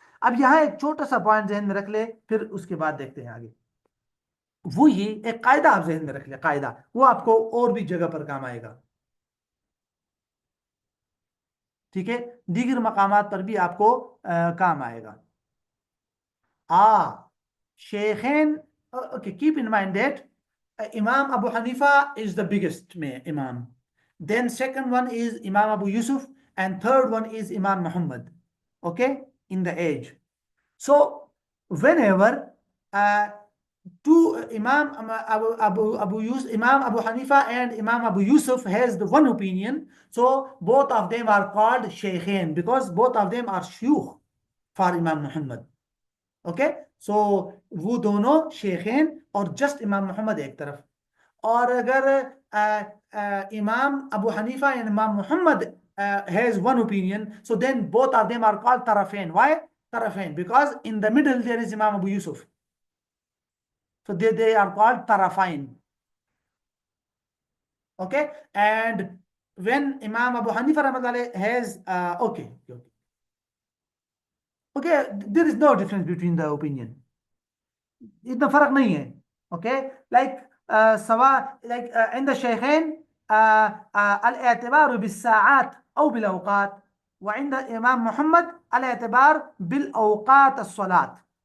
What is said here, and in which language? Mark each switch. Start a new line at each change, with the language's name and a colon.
Urdu: اب یہاں ایک چھوٹا سا پوائنٹ ذہن میں رکھ لے، پھر اس کے بعد دیکھتے ہیں آگے. وہ یہ ایک قاعدہ آپ ذہن میں رکھ لیں، قاعدہ وہ آپ کو اور بھی جگہ پر کام آئے گا. ٹھیک ہے، دیگر مقامات پر بھی آپ کو کام آئے گا. شیخین.
English: Okay, keep in mind that Imam Abu Hanifa is the biggest Imam. Then second one is Imam Abu Yusuf, and third one is Imam Muhammad. Okay, in the age. So whenever two Imam Imam Abu Hanifa and Imam Abu Yusuf has the one opinion. So both of them are called Shaykhain because both of them are shuyukh for Imam Muhammad.
Urdu: Okay, so वो दोनों शेखैन और just इमाम मोहम्मद एक तरफ. और अगर
English: Imam Abu Hanifa and Imam Mohammad has one opinion, so then both of them are called tarafain. Why tarafain? Because in the middle there is Imam Abu Yusuf, so they are called tarafain. Okay, and when Imam Abu Hanifa rahmatullah has okay, there is no difference between the opinion.
Urdu: इतना फर्क नहीं है.
Arabic: Okay, like سواء like عند الشيخين الاعتبار بالساعات أو بالأوقات, وعند الإمام محمد الاعتبار بالأوقات الصلاة.